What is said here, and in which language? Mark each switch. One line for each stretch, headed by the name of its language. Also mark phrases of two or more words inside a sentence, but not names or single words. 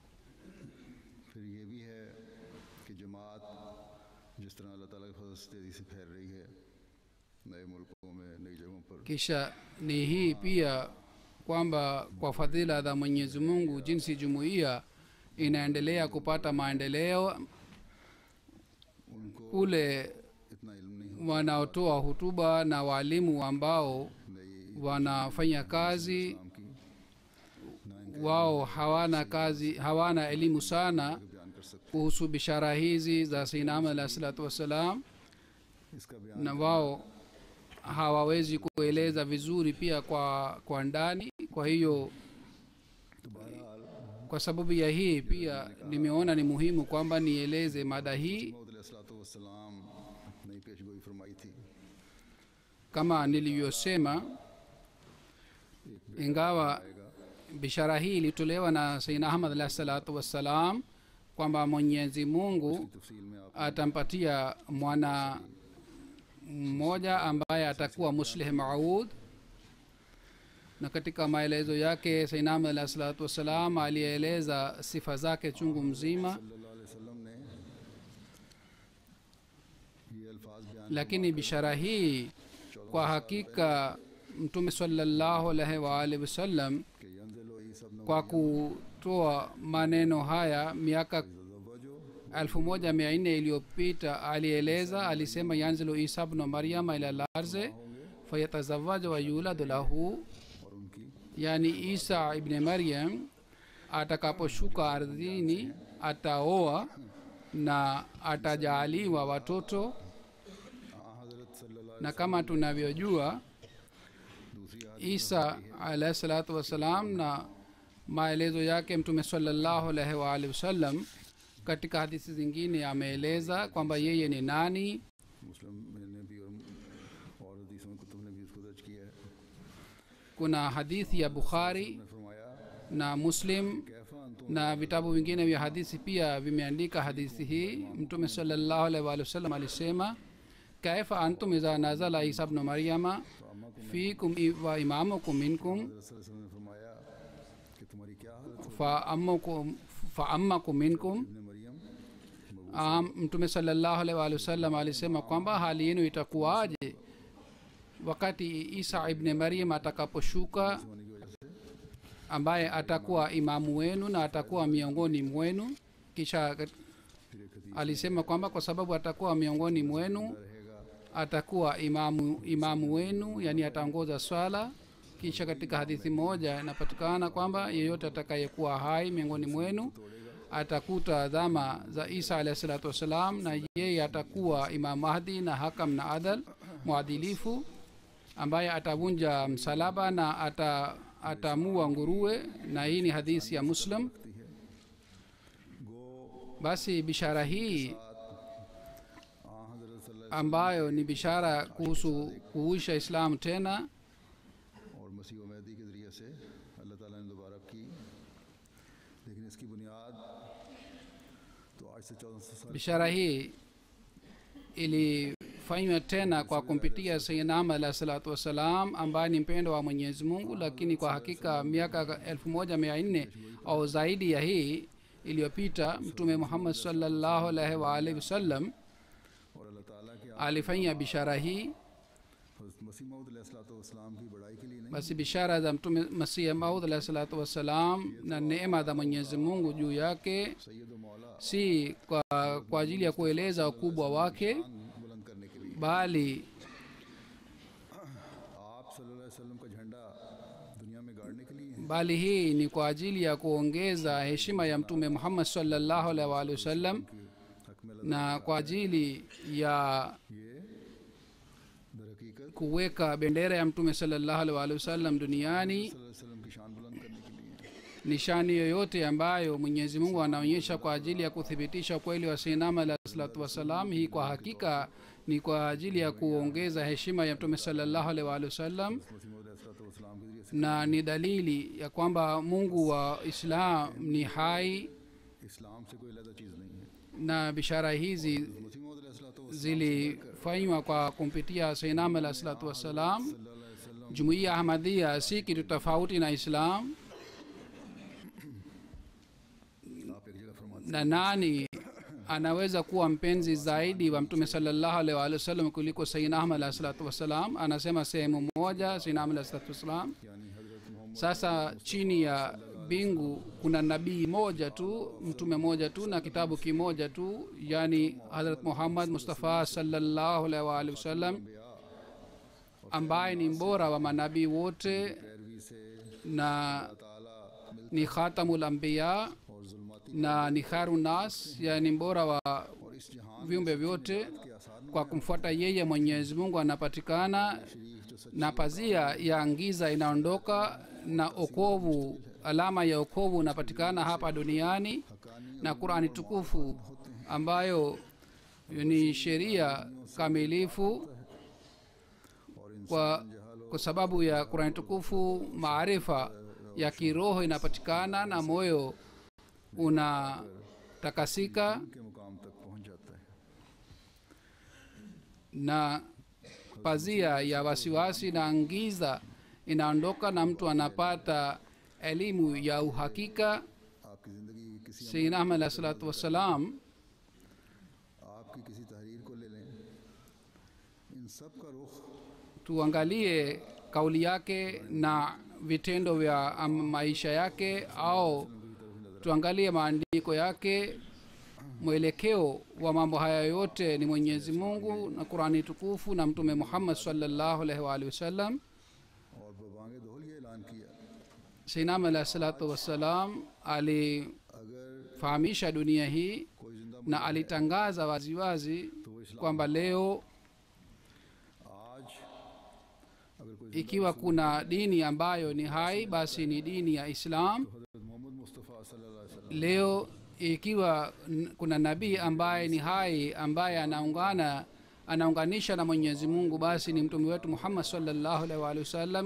Swahili: Kisha ni hii pia kwamba kwa fadhila za Mwenyezi Mungu jinsi jumuiya inaendelea kupata maendeleo, kule wanaotoa hutuba na walimu ambao
Urdu: नई
Swahili: wanafanya kazi
Urdu: نام کی
Swahili: wao hawana elimu sana
Urdu: بیان کر سکتے
Swahili: kuhusu bishara hizi za Sayyidina Ahmad
Arabic: عليه الصلاة والسلام,
Urdu: اس کا بیان
Swahili: na wao hawawezi kueleza vizuri pia kwa ndani. Kwa hiyo kwa sababu ya hii pia nimeona ni muhimu kwamba nieleze mada hii.
Urdu: سلام نئی پیشگوئی فرمائی تھی
Swahili: Kama nilivyosema, ingawa bishara hii ilitolewa na Sayyidina Ahmad
Arabic: عليه الصلاة والسلام
Swahili: kwamba Mwenyezi Mungu
Urdu: تفصیل میں آپ
Swahili: atampatia mwana mmoja ambaye atakuwa muslih maud, na katika maelezo yake Sayyidina Ahmad
Arabic: عليه الصلاة والسلام
Swahili: alieleza sifa zake chungu mzima.
Arabic: صلی اللہ علیہ وسلم
Urdu: نے یہ الفاظ بیان
Swahili: Lakini bishara hii kwa hakika Mtume
Arabic: صلى الله عليه وعلى آله وسلم के ينزل عيسى ابن
Swahili: kwa kutoa maneno haya miaka
Arabic: तज़व्वजु
Swahili: 1400 iliyopita alieleza, alisema
Arabic: ينزل عيسى ابن مريم إلى الأرض فيتزوج ويولد له,
Urdu: اور ان کی
Swahili: yani Isa ibn Maryam atakaposhuka ardhini ataoa na atajaaliwa watoto.
Urdu: حضرت صلی اللہ
Swahili: Na kama tunavyojua
Urdu: دوسری آیت
Swahili: Isa
Arabic: عليه الصلاة والسلام
Swahili: na maelezo yake Mtume
Arabic: صلى الله عليه وعلى آله وسلم
Swahili: katika hadithi zingine ameeleza kwamba yeye ni nani.
Urdu: مسلم نے بھی اور حدیثوں میں کتب نے بھی اس کو درج کیا ہے
Swahili: Kuna hadithi ya Bukhari
Urdu: نے فرمایا
Swahili: na Muslim
Arabic: كيف أنتم
Swahili: na vitabu vingine vya hadithi pia vimeandika hadithi hii. Mtume
Arabic: صلى الله عليه وعلى آله وسلم
Swahili: alisema,
Arabic: كيف أنتم إذا نزل عيسى ابن مريم فيكم وإمامكم منكم
Urdu: हज़रत
Arabic: صلی اللہ علیہ وسلم
Urdu: نے فرمایا کہ تمہاری کیا حالت
Arabic: فأمّكم منكم.
Urdu: इब्न मरियम
Swahili: Mtume
Arabic: صلى الله عليه وعلى آله وسلم
Swahili: alisema kwamba hali yenu itakuwaje wakati Isa ibn Maryam atakaposhuka,
Urdu: ہونے کی وجہ سے
Swahili: ambaye atakuwa imamu wenu na atakuwa miongoni mwenu. Kisha
Urdu: پھر ایک حدیث
Swahili: alisema kwamba kwa sababu atakuwa miongoni mwenu
Urdu: रहेगा
Swahili: atakuwa imamu wenu, yani ataongoza swala. Kisha katika hadithi moja inapatikana kwamba yeyote atakayekuwa hai miongoni mwenu atakuta dhama za Isa
Arabic: عليه الصلاة والسلام,
Swahili: na yeye atakuwa Imam Mahdi na hakam na adal muadilifu, ambaye atavunja msalaba na atamua nguruwe, na hii ni hadithi ya Muslim. Basi bishara hii
Urdu: حضرت صلی اللہ
Swahili: ambayo ni bishara kuhusu kuhuisha Islam tena,
Urdu: اور مسیح و مہدی کے ذریعے سے اللہ تعالیٰ نے دوبارہ کی، لیکن اس کی بنیاد تو آج سے 1400 سال
Swahili: bishara hii ilifanywa tena kwa kumpitia Sayyidina Ahmad
Arabic: عليه الصلاة والسلام
Swahili: ambaye ni mpendo wa Mwenyezi Mungu, lakini kwa hakika miaka 1400 au zaidi ya hii iliyopita Mtume Muhammad
Arabic: صلى الله عليه وعلى آله وسلم
Urdu: اور اللہ تعالیٰ کے
Swahili: alifanya bishara hii.
Urdu: حضرت مسیح موعود علیہ السلام کی بڑائی کے لیے نہیں,
Swahili: Basi bishara za Mtume Masihi Maud
Arabic: عليه الصلاة والسلام
Swahili: na neema za Mwenyezi Mungu juu yake
Urdu: سید و مولا
Swahili: si kwa ajili ya kueleza ukubwa wake,
Urdu: بلند کرنے کے لیے
Swahili: bali
Urdu: आप
Arabic: صلی اللہ علیہ وسلم
Urdu: کا جھنڈا دنیا میں گاڑنے کے لیے ہے.
Swahili: bali hii ni kwa ajili ya kuongeza heshima ya Mtume Muhammad
Arabic: صلى الله عليه وعلى آله وسلم
Urdu: حق میں
Swahili: na kwa ajili ya
Urdu: یہ در حقیقت
Swahili: kuweka bendera ya Mtume
Arabic: صلى الله عليه وعلى آله وسلم
Swahili: duniani.
Arabic: صلی اللہ علیہ وسلم
Urdu: کی شان بلند کرنے کے لیے ہے.
Swahili: Nishani yoyote ambayo Mwenyezi Mungu anaonyesha kwa ajili ya kuthibitisha ukweli wa Sayyidina Ahmad
Arabic: عليه الصلاة والسلام,
Swahili: hii kwa hakika ni kwa ajili ya kuongeza heshima ya Mtume
Arabic: صلى الله عليه وعلى آله وسلم,
Urdu: مسیح موعود علیہ السلام کے ذریعے سے
Swahili: na ni dalili ya kwamba Mungu wa Islam ni hai,
Urdu: اسلام سے کوئی الگ چیز نہیں ہے.
Swahili: na bishara hizi
Urdu: مسیح موعود علیہ السلام
Swahili: zilifanywa kwa kumpitia Sayyidina Ahmad
Arabic: عليه الصلاة والسلام. صلی اللہ علیہ وسلم
Swahili: Jumuiya Ahmadiyya si kitu tofauti na Islam,
Urdu: آپ ایک جگہ فرماتے
Swahili: na nani anaweza kuwa mpenzi zaidi wa Mtume
Arabic: صلى الله عليه وعلى آله وسلم
Swahili: kuliko Sayyidina Ahmad
Arabic: عليه الصلاة والسلام?
Swahili: Anasema sehemu moja Sayyidina Ahmad
Arabic: عليه الصلاة والسلام.
Urdu: یعنی حضرت محمد
Swahili: Sasa chini ya mbingu kuna nabii moja tu, mtume moja tu na kitabu kimoja tu, yani Hazrat Muhammad Mustafa
Arabic: صلى الله عليه وعلى آله وسلم,
Swahili: ambaye ni mbora wa manabii wote
Urdu: پیروی سے
Swahili: na
Urdu: ताला
Arabic: ni خاتم الأنبياء
Urdu: اور ظلماتی
Swahili: na ni
Arabic: خير الناس,
Swahili: yani mbora wa
Urdu: اور اس جہاں
Swahili: viumbe vyote.
Urdu: کے آثار
Swahili: Kwa kumfuata yeye Mwenyezi Mungu anapatikana
Urdu: شریف جو سچ
Swahili: na pazia ya giza inaondoka na okovu, alama ya okovu unapatikana hapa duniani,
Urdu: हकानी
Swahili: na Qur'ani tukufu ambayo ni sheria kamilifu.
Urdu: और
Swahili: Kwa sababu ya Qur'ani tukufu maarifa ya kiroho inapatikana na moyo unatakasika
Urdu: کے مقام تک پہنچ جاتا ہے.
Swahili: na pazia ya wasiwasi na giza inaondoka na mtu anapata elimu ya uhakika.
Urdu: آپ کی زندگی کسی
Swahili: Sayyidina Ahmad
Arabic: عليه الصلاة والسلام
Urdu: آپ کی کسی تحریر کو لے لیں، ان سب کا رخ
Swahili: tuangalie kauli yake na vitendo vya maisha yake, au tuangalie maandiko yake. Mwelekeo wa mambo haya yote ni Mwenyezi Mungu na Qur'ani tukufu na Mtume Muhammad
Arabic: صلى الله عليه وعلى آله وسلم.
Urdu: اور ببانگ دہل یہ اعلان کیا,
Swahili: Sayyidina Ahmad
Arabic: عليه الصلاة والسلام
Swahili: alifahamisha dunia hii
Urdu: کوئی زندہ
Swahili: na alitangaza waziwazi kwamba leo
Urdu: آج اگر کوئی
Swahili: ikiwa kuna dini ambayo ni hai, basi ni dini ya Islam.
Urdu: حضرت محمد مصطفیٰ
Arabic: صلی اللہ علیہ وسلم
Swahili: Leo ikiwa kuna nabii ambaye ni hai, ambaye anaunganisha na Mwenyezi Mungu, basi ni mtume wetu Muhammad
Arabic: صلى الله عليه وعلى آله وسلم.